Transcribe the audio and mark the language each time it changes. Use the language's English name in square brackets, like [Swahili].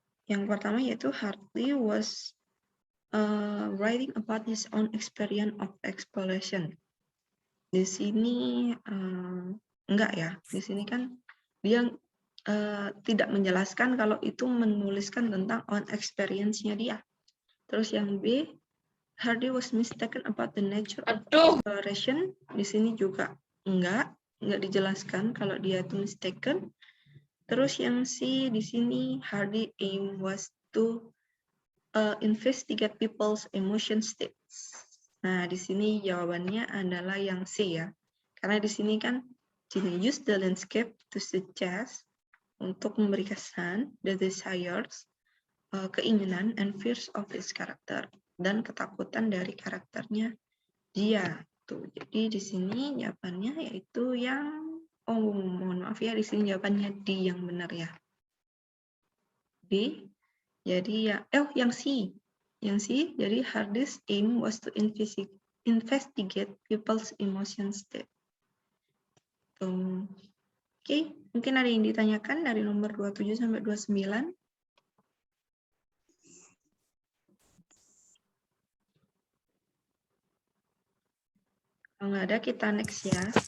[Indonesian] Yang pertama yaitu [English] Hartley was writing about his own experience of exploration. [Indonesian] Di sini enggak ya. Di sini kan dia tidak menjelaskan kalau itu menuliskan tentang [English] own experience- [Indonesian] nya dia. Terus yang B, [English] Hardy was mistaken about the nature of exploration. [Indonesian] Di sini juga enggak dijelaskan kalau dia itu mistaken. Terus yang C di sini [English] Hardy aim was to investigate people's emotion states. [Indonesian] Nah, di sini jawabannya adalah yang C ya. Karena di sini kan [English] use the landscape to suggest, [Indonesian] untuk memberi kesan, [English] the desires, [Indonesian] keinginan, [English] and fears of his character, [Indonesian] dan ketakutan dari karakternya dia. Tuh, jadi di sini jawabannya yaitu yang, mohon maaf ya, di sini jawabannya D yang benar ya. D. Jadi ya, yang C. Yang C, jadi [English] Hardy's aim was to investigate people's emotion state. [Indonesian] Oke, mungkin ada yang ditanyakan dari nomor 27 sampai 29. Kalau nggak ada, kita next ya.